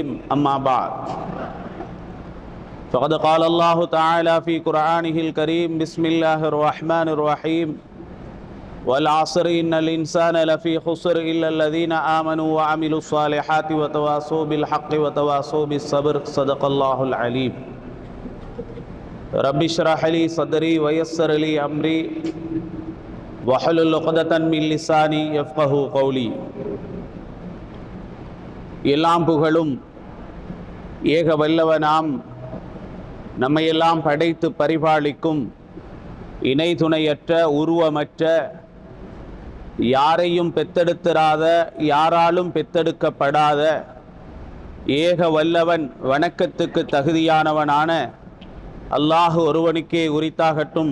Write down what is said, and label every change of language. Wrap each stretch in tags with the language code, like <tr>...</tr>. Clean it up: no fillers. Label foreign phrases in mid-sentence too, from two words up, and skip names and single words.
<ar>أما بعد، فقد قال الله تعالى في قرآنه الكريم: بسم الله الرحمن الرحيم، والعصر إن الإنسان لفي خسر إلا الذين آمنوا وعملوا الصالحات وتواصوا بالحق وتواصوا بالصبر. صدق الله العليم. رب اشرح لي صدري ويسر لي أمري واحلل عقدة من لساني يفقهوا قولي.</ar> <ta>எல்லாம் புகழும் ஏக வல்லவனாம் நம்மையெல்லாம் படைத்து பரிபாலிக்கும் இணை துணையற்ற உருவமற்ற யாரையும் பெத்தெடுத்திராத யாராலும் பெத்தெடுக்கப்படாத ஏக வல்லவன் வணக்கத்துக்கு தகுதியானவனான அல்லாஹ் ஒருவனுக்கே உரித்தாகட்டும்.</ta>